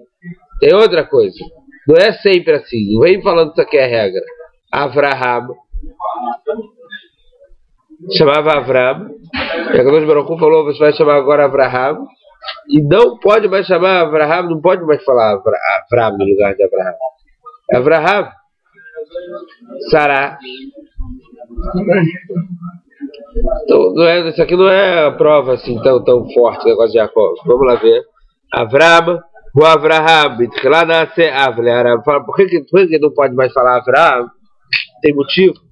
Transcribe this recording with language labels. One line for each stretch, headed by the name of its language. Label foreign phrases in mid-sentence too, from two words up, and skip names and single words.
Portuguese: Tem outra coisa. Não é sempre assim. Não vem falando que isso aqui é a regra. Avraham. Chamava Avram. E a
Hebrew: קדוש ברוך הוא
Portuguese: falou, você vai chamar agora Avraham. E não pode mais chamar Avraham. Não pode mais falar Avram no lugar de Avraham. Avraham. Sará. Então, isso aqui não é a prova assim tão forte, o negócio de Jacob. Vamos lá ver. Avram, o Avraham, lá nasce Avle Aram. Fala, por que não pode mais falar Avram? Tem motivo.